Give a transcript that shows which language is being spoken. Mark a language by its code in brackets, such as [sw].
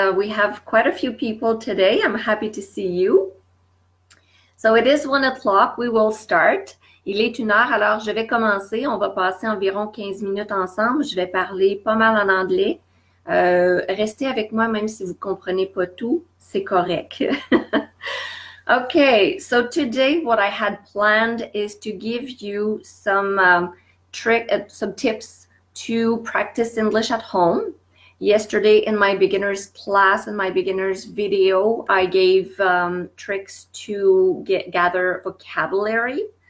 [en] We have quite a few people today. I'm happy to see you. So it is 1 o'clock. We will start. [fr] Il est 1 heure, alors je vais commencer. On va passer environ 15 minutes ensemble. Je vais parler pas mal en anglais. Restez avec moi même si vous comprenez pas tout, c'est correct. [en] Okay, so today what I had planned is to give you some some tips to practice English at home. Yesterday in my beginners class, in my beginners video, I gave tricks to gather vocabulary.